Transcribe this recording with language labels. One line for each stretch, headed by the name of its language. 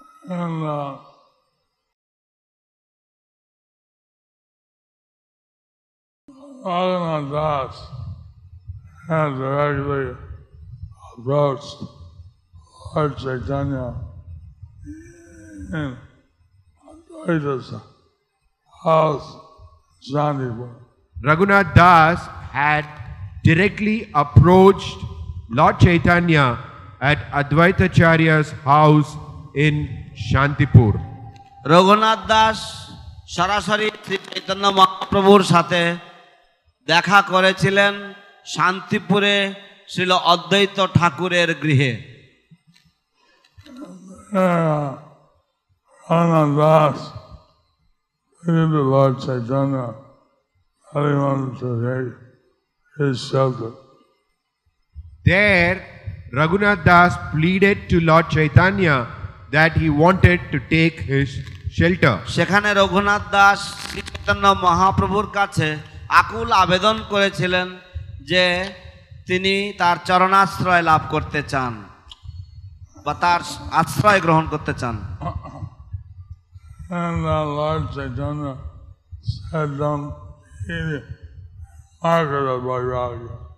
English: and Raghunath Das had directly approached Lord Chaitanya in Advaita's house, Shantipur. Raghunath Das had directly approached Lord Chaitanya at Advaitacharya's house in Shantipur.
Bangla: Raghunath Das সরাসরি শ্রী চৈতন্য মহাপ্রভুর সাথে দেখা করেছিলেন শান্তিপুরে শ্রীল অদ্বৈত ঠাকুরের গৃহে।
English: Raghunath Das pleaded to Lord Chaitanya that he wanted to take his shelter. There, Raghunath Das pleaded to Lord Chaitanya that he wanted to take his shelter.
Bangla: সেখানে রঘুনাথ দাস শ্রী চৈতন্য মহাপ্রভুর কাছে আকুল আবেদন করেছিলেন যে তিনি তার চরণাশ্রয় লাভ করতে চান বা তার আশ্রয় গ্রহণ করতে চান।
English: And Lord Chaitanya said, don't eat market of Vairagya.